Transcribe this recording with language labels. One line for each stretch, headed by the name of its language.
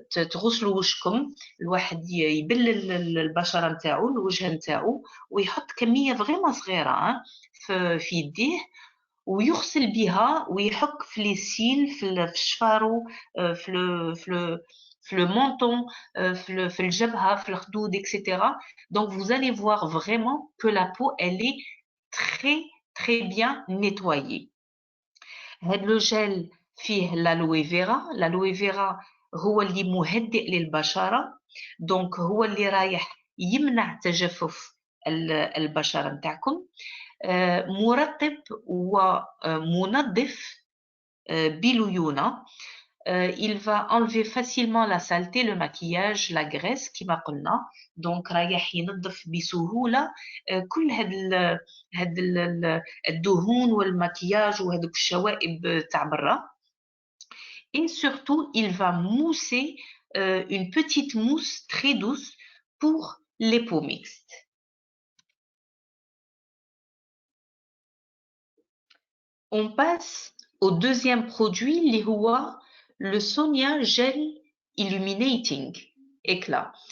Arabic: تغسلوا وجهكم، الواحد يبلل البشره نتاعو الوجه نتاعو ويحط كميه فريمون صغيره في يديه ويغسل بها ويحك في لي سيل في الشفارو في le menton في الجبهه في الخدود etc.
French: Donc vous allez voir vraiment que la peau elle est très très bien nettoyée.
Arabic: هذا لو جيل فيه l'aloe vera.
French: L'aloe vera
Arabic: هو اللي مهدئ للبشرة، دونك هو اللي رايح يمنع تجفف البشرة نتاعكم. مرطب ومنظف بليونة.
French: Il va enlever facilement la saleté, le maquillage, la graisse
Arabic: كما قلنا. دونك رايح ينظف بسهولة كل هاد الدهون والمكياج وهذوك الشوائب تاع برا.
French: Et surtout, il va mousser une petite mousse très douce pour les peaux mixtes. On passe au deuxième produit,
Arabic: اللي هو
French: le Sonia Gel Illuminating Éclat.